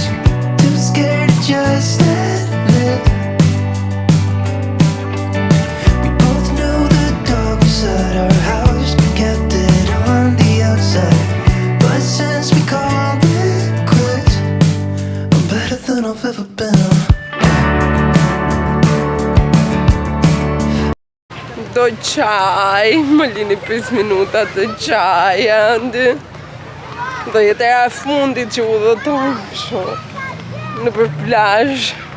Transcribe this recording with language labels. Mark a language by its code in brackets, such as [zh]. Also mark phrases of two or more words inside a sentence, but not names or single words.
[en] Too scared to just admit we both knew the dog was at our house, but kept it on the outside. But since we called it quits, I'm better than I've ever been. [sq] Do qaj, më lini 5 minuta të qaj, Andi. Do jetë era e fundit që u dhëtojmë shumë në për plazh.